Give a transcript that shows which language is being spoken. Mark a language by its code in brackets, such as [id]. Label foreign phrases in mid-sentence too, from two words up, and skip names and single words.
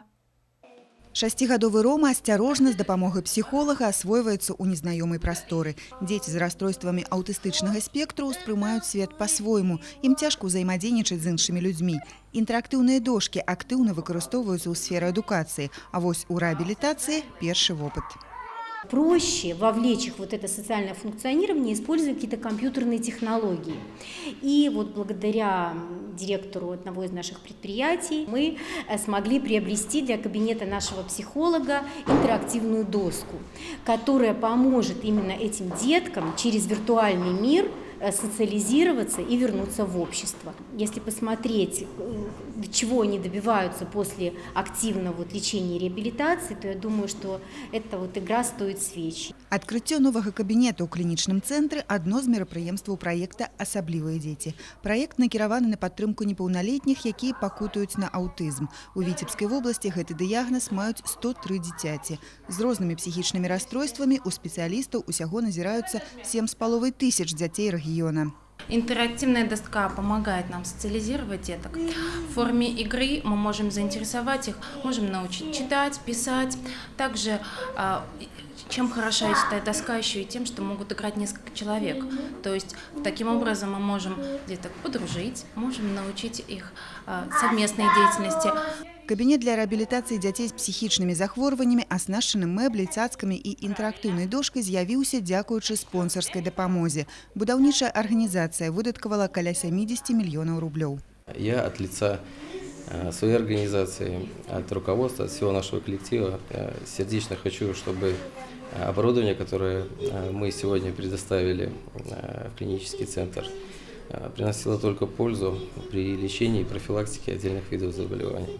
[be] Шасцігадовы Рома асцярожна з дапамогай псіхолага асвойваецца ў незнаёмай прасторы. Дзеці з расстройствамі аўтыстычнага спектру ўспрымаюць свет па-свойму. Ім цяжка ўзаемадзейнічаць з іншымі людзьмі. Інтэрактыўныя дошкі актыўна выкарыстоўваюцца ў сферы адукацыі, а вось у рэабілітацыі першы вопыт. [ru] Проще вовлечь их в это социальное функционирование, используя какие-то компьютерные технологии. И вот благодаря директору одного из наших предприятий мы смогли приобрести для кабинета нашего психолога интерактивную доску, которая поможет именно этим деткам через виртуальный мир социализироваться и вернуться в общество. Если посмотреть, до чего они добиваются после активного лечения и реабилитации, то я думаю, что эта игра стоит свеч. [be] Адкрыццё новага кабінета ў клінічным цэнтры – адно з мерапрыемстваў праекта «Асаблівыя дзеці». Праект накіраваны на падтрымку непаўналетніх, якія пакутаюць на аўтызм. У Віцебскай вобласці гэты дыягназ маюць 103 дзіцяці. З рознымі псіхічнымі расстройствамі у спецыялістаў усяго назіраюцца 7,5 тысяч дзяцей рэгіёна. [ru] Интерактивная доска помогает нам социализировать деток. В форме игры мы можем заинтересовать их, можем научить читать, писать. Также, чем хороша эта доска, еще и тем, что могут играть несколько человек. То есть, таким образом мы можем деток подружить, можем научить их совместной деятельности. [be] Кабінет для рэабілітацыі дзяцей з псіхічнымі захворваннямі, аснашчаны мэбляй, цацкамі і інтэрактыўнай дошкай з'явіўся дзякуючы спонсарскай дапамозе. Будаўнічая арганізацыя выдаткавала каля 70 мільёнаў рублёў. [ru] Я от лица своей организации, от руководства, от всего нашего коллектива сердечно хочу, чтобы оборудование, которое мы сегодня предоставили в клинический центр, приносило только пользу при лечении и профилактике отдельных видов заболеваний.